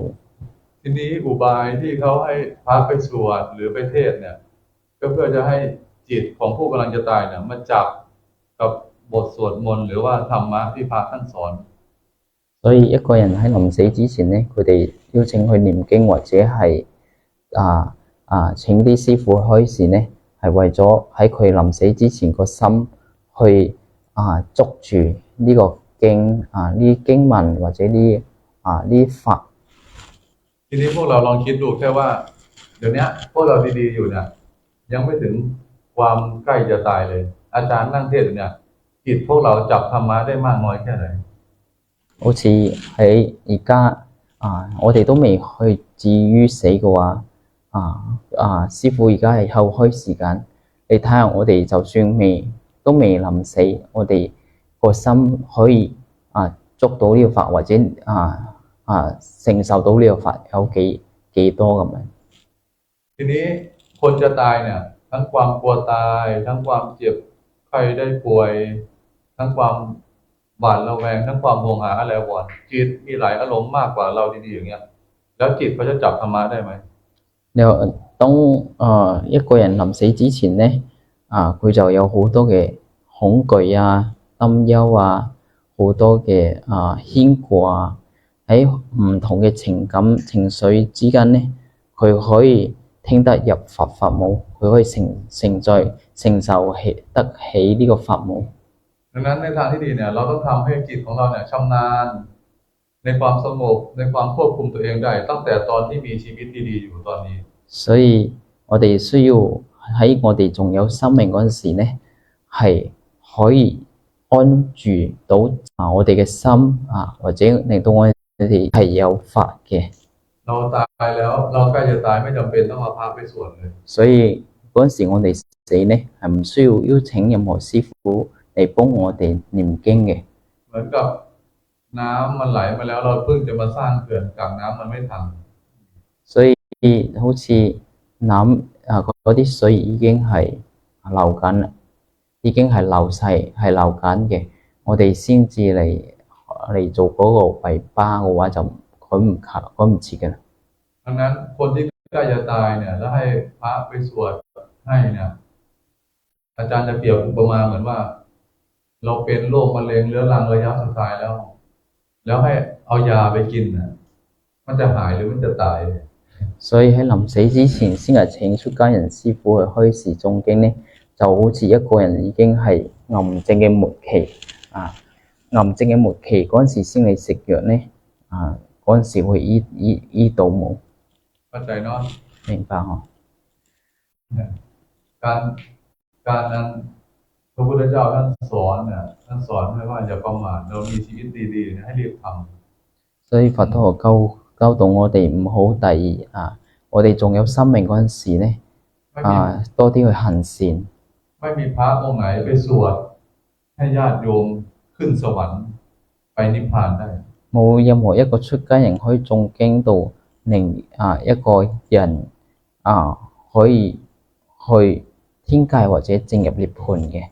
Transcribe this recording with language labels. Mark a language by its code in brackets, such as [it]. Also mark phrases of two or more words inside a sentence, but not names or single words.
[th] ทีนี้อุบายที่เขาให้พระไปสวดหรือไปเทศเนี่ยก็เพื่อจะให้จิตของผู้กำลังจะตายเนี่ยมาจับกับบทสวดมนต์หรือว่าธรรมะที่พระท่านสอน [yue] 所以一個人喺臨死之前咧，佢哋邀請佢念經或者係請啲師傅開示咧，係為咗喺佢臨死之前個心去捉住呢個經呢啲經文或者呢啲法。 [th] ทีนี้พวกเราลองคิดดูแค่ว่าเดี๋ยวนี้พวกเราดีๆอยู่เนี่ยยังไม่ถึงความใกล้จะตายเลย อาจารย์นั่งเทศน์เนี่ยจิตพวกเราจับธรรมะได้มากน้อยแค่ไหน [yue] 好似喺而家我哋都未去至於死嘅話，師傅而家係後開時間，你睇下我哋就算都未臨死，我哋個心可以捉到呢個法，或者承受到呢個法有幾多咁樣。 [th] ทีนี้คนจะตายเนี่ยทั้งความกลัวตายทั้งความเจ็บไข้ได้ป่วยทั้งความหวาดระแวงทั้งความห่วงหาอะไรวอนจิตมีหลายอารมณ์มากกว่าเราดีๆอย่างเงี้ยแล้วจิตเขาจะจับธรรมะได้ไหม [yue] 當一個人臨死之前咧，佢就有好多嘅恐懼擔憂好多嘅牽掛喺唔同嘅情感情緒之間咧，佢可以聽得入法母，佢可以承受得起呢個法母。 [th] ดังนั้นในทางที่ดีเนี่ยเราต้องทำให้จิตของเราเนี่ยชำนาญในความสงบในความควบคุมตัวเองได้ตั้งแต่ตอนที่มีชีวิตดีๆอยู่ตอนนี้ [yue] 所以我哋需要喺我哋仲有生命嗰陣時咧，係可以安住到我哋嘅心或者令到我哋係有法嘅。 [th] เราตายแล้วเราใกล้จะตายไม่จำเป็นต้องเอาพระไปสวดเลย [yue] 所以嗰陣時我哋死咧係唔需要邀請任何師傅嚟幫我哋念經嘅。 [th] เหมือนกับน้ำมันไหลมาแล้วเราเพิ่งจะมาสร้างเขื่อนกักน้ำมันไม่ทัน [yue] 所以好似嗰啲水已經係流緊啦，已經係流緊嘅，我哋先至嚟做嗰個圍巴嘅話就趕唔切嘅啦。 [th] ดังนั้นคนที่ใกล้จะตายเนี่ยแล้วให้พระไปสวดให้เนี่ยอาจารย์จะเปรียบอุปมาเหมือนว่าเราเป็นโรคมะเร็งเรื้อรังระยะสุดท้ายแล้วให้เอายาไปกินนะมันจะหายหรือมันจะตาย [yue] 所以喺臨死之前先係請出家人師傅去開示誦經咧，就好似一個人已經係癌症嘅末期癌症嘅末期嗰陣時先嚟食藥咧嗰陣時會醫到冇。 [th] เข้าใจเนาะ [yue] 明白嗬。 [th] การนั้นพระพุทธเจ้าท่านสอนเนี่ยท่านสอนให้ว่าอย่าประมาทเรามีชีวิตดีๆให้รีบทำ [yue] 所以佛陀教導我哋唔好我哋仲有生命嗰陣時咧多啲去行善。 [th] ไม่มีพระองค์ไหนไปสวดให้ญาติโยมขึ้นสวรรค์ไปนิพพานได้ [yue] 冇任何一個出家人可以誦經到令一個人可以去天界或者證入涅槃嘅。